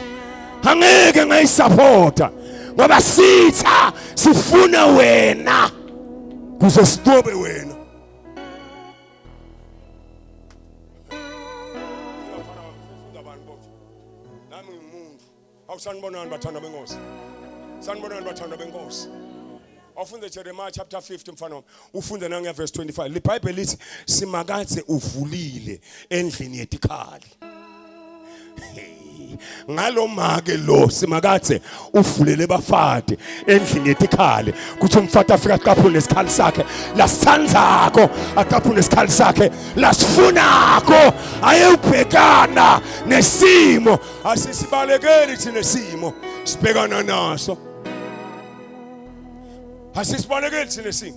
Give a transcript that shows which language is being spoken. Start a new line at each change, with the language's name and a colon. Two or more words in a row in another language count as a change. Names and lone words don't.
Swati: Angeke ngayisupporta ngoba sitha sifuna wena kuze sitobe wena. Nami ngumuntu. Awusanibonani bathanda benkosi. Sanibonani bathanda benkosi. Ufunde Jeremiah chapter 50 mfana wami. Ufunde nange verse 25. LiBhayibheli lithi simakathe uvulile endlini yetikhali. Ngalo make lo simakathe uvulele bafati endlini yetikhali. Kuthi umfati afika aqaphule nesikhali sakhe, lasithandzako aqaphule nesikhali sakhe, lasifunako ayebhekana nesimo. Asisibalekeli thina nesimo sibhekana naso. Asisibalekeli thina nesimo.